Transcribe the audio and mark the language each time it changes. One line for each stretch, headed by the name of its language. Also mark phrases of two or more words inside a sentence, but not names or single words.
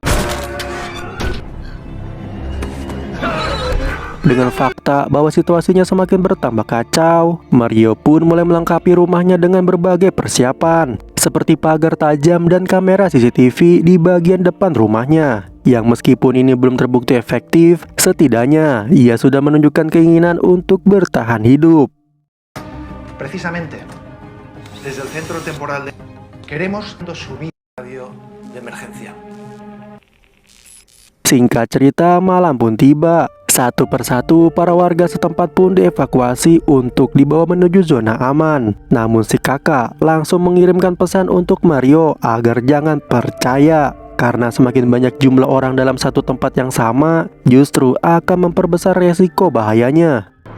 Indonesian: Dengan fakta bahwa situasinya semakin bertambah kacau, Mario pun mulai melengkapi rumahnya dengan berbagai persiapan, seperti pagar tajam dan kamera CCTV di bagian depan rumahnya. Yang meskipun ini belum terbukti efektif, setidaknya ia sudah menunjukkan keinginan untuk bertahan hidup.
Spanish: Precisamente, desde el centro temporal de... queremos subir Radio de emergencia.
Indonesian: Singkat cerita, malam pun tiba. Satu persatu para warga setempat pun dievakuasi untuk dibawa menuju zona aman. Namun si kakak langsung mengirimkan pesan untuk Mario agar jangan percaya, karena semakin banyak jumlah orang dalam satu tempat yang sama justru akan memperbesar resiko bahayanya.